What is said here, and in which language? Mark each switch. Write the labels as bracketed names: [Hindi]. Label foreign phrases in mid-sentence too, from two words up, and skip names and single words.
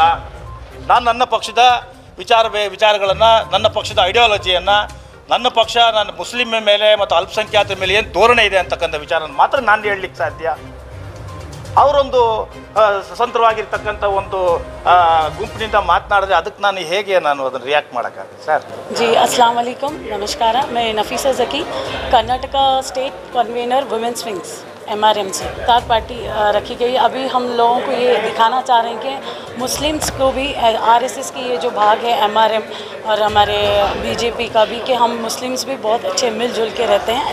[Kannada] ನಾನು ನನ್ನ ಪಕ್ಷದ ವಿಚಾರಗಳನ್ನು, ನನ್ನ ಪಕ್ಷದ ಐಡಿಯಾಲಜಿಯನ್ನು, ನನ್ನ ಪಕ್ಷ ನನ್ನ ಮುಸ್ಲಿಂ ಮೇಲೆ ಮತ್ತು ಅಲ್ಪಸಂಖ್ಯಾತರ ಮೇಲೆ ಏನು ಧೋರಣೆ ಇದೆ ಅಂತಕ್ಕಂಥ ವಿಚಾರ ಮಾತ್ರ ನಾನು ಹೇಳಲಿಕ್ಕೆ ಸಾಧ್ಯ. ಅವರೊಂದು ಸ್ವತಂತ್ರವಾಗಿರ್ತಕ್ಕಂಥ ಒಂದು ಗುಂಪಿನಿಂದ ಮಾತನಾಡಿದ್ರೆ ಅದಕ್ಕೆ ನಾನು ಅದನ್ನು ರಿಯಾಕ್ಟ್ ಮಾಡೋಕ್ಕಾಗುತ್ತೆ ಸರ್? [Hindi] जी [Arabic] السلام عليكم, [Hindi] नमस्कार। मैं नफीसा ज़की, कर्नाटका [English] State Convener Women's Wings [Hindi] MRM से इफ्तार पार्टी रखी गई। अभी हम लोगों को ये दिखाना चाह रहे हैं कि मुस्लिम्स को भी RSS की ये जो भाग है MRM और हमारे BJP का भी, कि हम मुस्लिम्स भी बहुत अच्छे मिलजुल के रहते हैं।